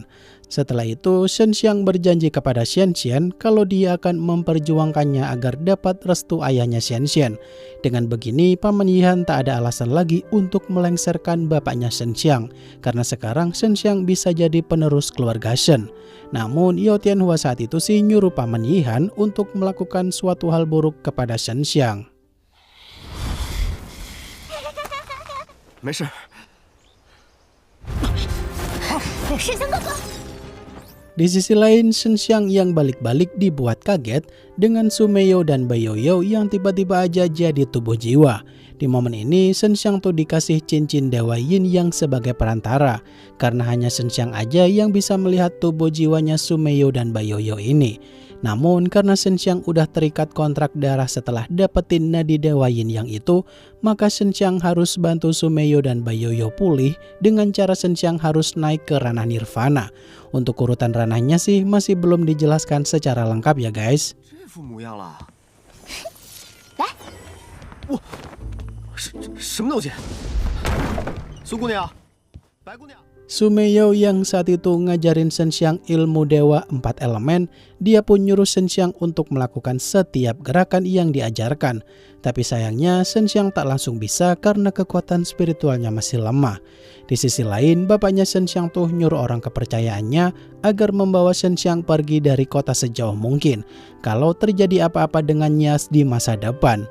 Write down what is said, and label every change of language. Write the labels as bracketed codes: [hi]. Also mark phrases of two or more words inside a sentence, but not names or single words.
[id] Setelah itu, Shen Xiang berjanji kepada Xian Xian kalau dia akan memperjuangkannya agar dapat restu ayahnya Xian Xian. Dengan begini, Paman Yihan tak ada alasan lagi untuk melengsarkan bapaknya Shen Xiang, karena sekarang Shen Xiang bisa jadi penerus keluarga Shen. Namun, Yao Tianhua saat itu sih nyuruh Paman Yihan untuk melakukan suatu hal buruk kepada Shen Xiang. [zh] 没事。沈香哥哥， [id] Di sisi lain, Shen Xiang yang balik-balik dibuat kaget dengan Sumeyo dan Baiyoyo yang tiba-tiba aja jadi tubuh jiwa. Di momen ini, Shen Xiang tuh dikasih cincin Dewa Yin yang sebagai perantara, karena hanya Shen Xiang aja yang bisa melihat tubuh jiwanya Sumeyo dan Baiyoyo ini. Namun karena Shen Xiang udah terikat kontrak darah setelah dapetin nadi Dewa Yin yang itu, maka Shen Xiang harus bantu Sumeyo dan Baiyoyo pulih dengan cara Shen Xiang harus naik ke ranah nirvana. Untuk urutan ranahnya sih masih belum dijelaskan secara lengkap ya guys. [zh] 这副模样了。来，我，什么东西？苏姑娘，白姑娘。 [id] Sumeyo yang saat itu ngajarin Shen Xiang ilmu dewa 4 elemen, dia pun nyuruh Shen Xiang untuk melakukan setiap gerakan yang diajarkan. Tapi sayangnya Shen Xiang tak langsung bisa karena kekuatan spiritualnya masih lemah. Di sisi lain, bapaknya Shen Xiang tuh nyuruh orang kepercayaannya agar membawa Shen Xiang pergi dari kota sejauh mungkin kalau terjadi apa-apa dengannya di masa depan.